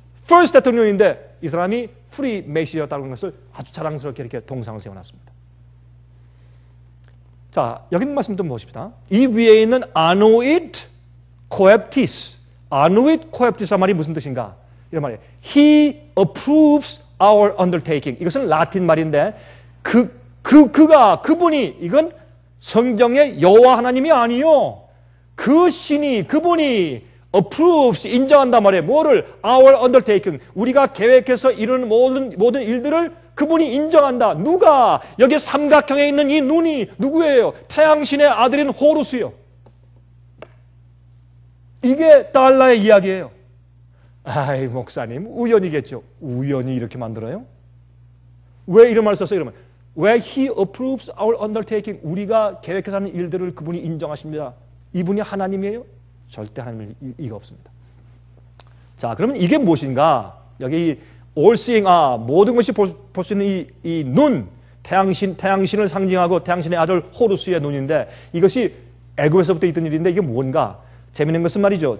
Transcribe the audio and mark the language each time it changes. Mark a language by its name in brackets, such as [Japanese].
[Korean] 퍼스트 대통령인데 이 사람이 프리메이슨이었다는 것을 아주 자랑스럽게 이렇게 동상을 세워놨습니다. 자, 여기 있는 말씀 좀 보십시다. 이 위에 있는 아노잇 코앱티스, 아노잇 코앱티스란 말이 무슨 뜻인가? 이런 말이에요. [English] He approves our undertaking. [Korean] 이것은 라틴 말인데 그분이, 이건 성경의 여호와 하나님이 아니요. 그 신이, 그분이 approves, 인정한단 말이에요. 뭐를? [English] Our undertaking. [Korean] 우리가 계획해서 이루는 모든 일들을 그분이 인정한다. 누가? 여기 삼각형에 있는 이 눈이 누구예요? 태양신의 아들인 호루스요. 이게 달라의 이야기예요. 아이, 목사님, 우연이겠죠. 우연히 이렇게 만들어요? 왜 이런 말을 썼어요? 이러면 왜 [English] He approves our undertaking? [Korean] 우리가 계획해서 하는 일들을 그분이 인정하십니다. 이분이 하나님이에요? 절대 하나님일 이가 없습니다. 자, 그러면 이게 무엇인가? 여기 all seeing, 모든 것이 볼 수 있는 이 눈, 태양신을 상징하고 태양신의 아들 호루스의 눈인데 이것이 애굽에서부터 있던 일인데 이게 뭔가? 재밌는 것은 말이죠.